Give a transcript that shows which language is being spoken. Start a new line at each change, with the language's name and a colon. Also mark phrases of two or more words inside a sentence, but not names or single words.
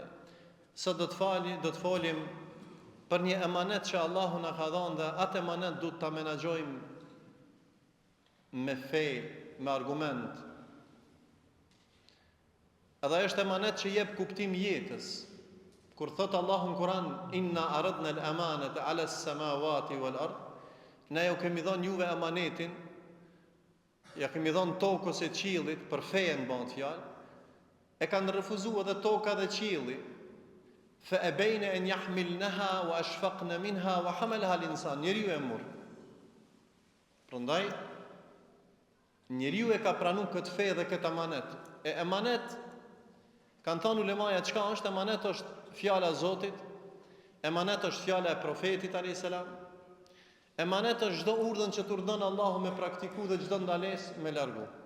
Albanian: Sot do të folim për një emanet që Allahu na ka dhënë, dhe atë emanet duhet ta menaxhojmë me fe, me argument. Edhe është emanet që jep kuptim jetës. Kur thot Allahu në Kur'an:
Arabic: "إنا عرضنا الأمانة على السماوات والأرض",
Albanian: ne ju kemi dhënë juve emanetin, ja kemi dhënë tokës e qiellit, për fejen bën fjalë, e kanë refuzuar edhe toka dhe qielli.
Arabic: فأبين أن يحملنها وأشفقن منها وحملها الإنسان.
Albanian: Njeriu e mor. Prandaj njeriu e ka pranuar këtë fe dhe këtë emanet. E emanet, kanë thënë ulemaja, çka është emanet? Është fjala e Zotit. Emanet është fjala e profetit
Arabic: عليه السلام.
Albanian: Emanet është çdo urdhën që urdhon Allahu me praktiku dhe çdo ndalesë me largu.